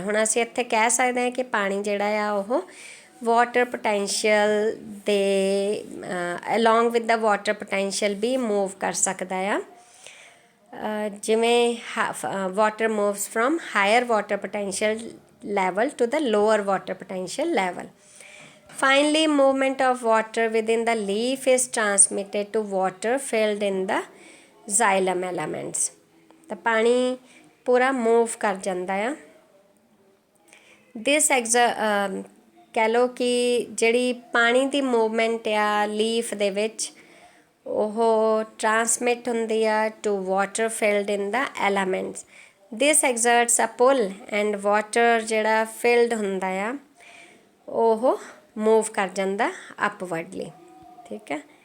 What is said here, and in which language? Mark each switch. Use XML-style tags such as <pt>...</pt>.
<pa>ਹੁਣ ਅਸੀਂ ਇੱਥੇ ਕਹਿ ਸਕਦੇ ਹਾਂ ਕਿ ਪਾਣੀ ਜਿਹੜਾ ਆ ਉਹ ਵਾਟਰ ਪੋਟੈਂਸ਼ੀਅਲ ਦੇ</pa> <en>along with the water potential</en> <pa>we move ਕਰ ਸਕਦਾ ਆ।</pa> <en>ਜਿਵੇਂ water moves from higher water potential level to the lower water potential level. Finally, movement of water within the leaf is transmitted to water filled in the xylem elements.</en> <pa>ਤਾਂ ਪਾਣੀ ਪੂਰਾ move ਕਰ ਜਾਂਦਾ ਆ। ਦਿਸ ਕਹਿ ਲਓ ਕਿ ਜਿਹੜੀ ਪਾਣੀ ਦੀ ਮੂਵਮੈਂਟ ਆ ਲੀਫ ਦੇ ਵਿੱਚ ਉਹ ਟਰਾਂਸਮਿਟ ਹੁੰਦੀ ਆ</pa> <en>To water filled in the elements. This exerts a pull and water</en> <pa>ਜਿਹੜਾ ਫਿਲਡ ਹੁੰਦਾ ਆ ਉਹ ਮੂਵ ਕਰ ਜਾਂਦਾ ਅਪਵਰਡਲੀ। ਠੀਕ ਹੈ,</pa>